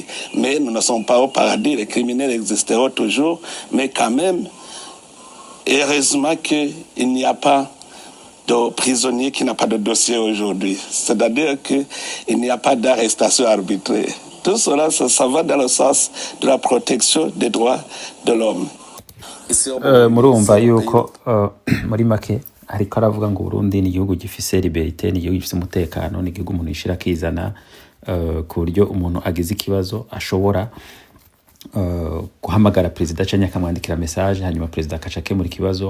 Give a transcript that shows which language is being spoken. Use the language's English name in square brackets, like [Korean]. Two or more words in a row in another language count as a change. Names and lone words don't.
[French] Mais nous ne sommes pas au paradis, les criminels existeront toujours, mais quand même, heureusement qu'il n'y a pas de prisonnier qui n'a pas de dossier aujourd'hui. C'est-à-dire qu'il n'y a pas d'arrestation arbitraire. Tout cela, ça va dans le sens de la protection des droits de l'homme. [Rundi] Murumva yuko muri make ariko aravuga ngo Burundi ni igihugu gifise liberté, ni igihugu gifise umutekano, ni igihugu umuntu yishira kizana ku buryo umuntu agize ikibazo ashobora guhamagara president canke akamwandikira message hanyuma president akaca akemura ikibazo.